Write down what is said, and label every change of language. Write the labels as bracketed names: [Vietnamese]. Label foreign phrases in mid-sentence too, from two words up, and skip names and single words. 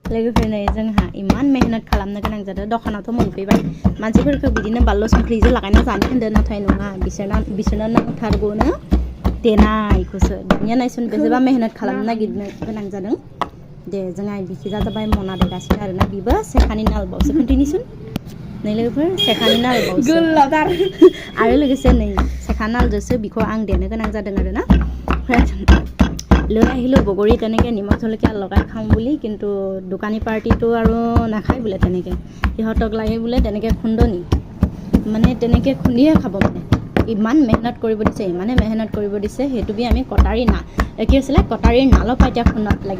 [Bodo] लोगोफोरनो जोंहा इमान मेहनत खालामनो गोनां जादों दखानावथ' मोनफैबाय मानसिफोरखौ बिदिनो बानलु संख्रिजों लागायना जानो होनदों नाथाय नङा बिसोरनो नांथारगौनो देनायखौसो दानिया नायसन बेसेबा मेहनत खालामनो नागिरनो गोनां जादों दे जोंहा बिखिजा जाबाय मना देगासिनो आरोना बिबो सेखानि नालबावसो खोन्थानिसुन नै लोगोफोर सेखानि नालबावसो आरो लोगोसे नै सेखा नालजोंसो बिखौ आं देनो गोनां जादों आरोना [Assamese] লৈ আহিলোঁ বগৰী তেনেকৈ নিমখ জলকীয়া লগাই খাওঁ বুলি কিন্তু দোকানী পাৰ্টিটো আৰু নাখায় বোলে তেনেকৈ সিহঁতক লাগে বোলে তেনেকৈ খুন্দনি মানে তেনেকৈ খুন্দিয়ে খাব মানে ইমান মেহনত কৰিব দিছে ইমানে মেহনত কৰিব দিছে সেইটো বি আমি কটাৰী না কি আছিলে কটাৰীৰ নালৰ পৰা এতিয়া খুন্দত লাগি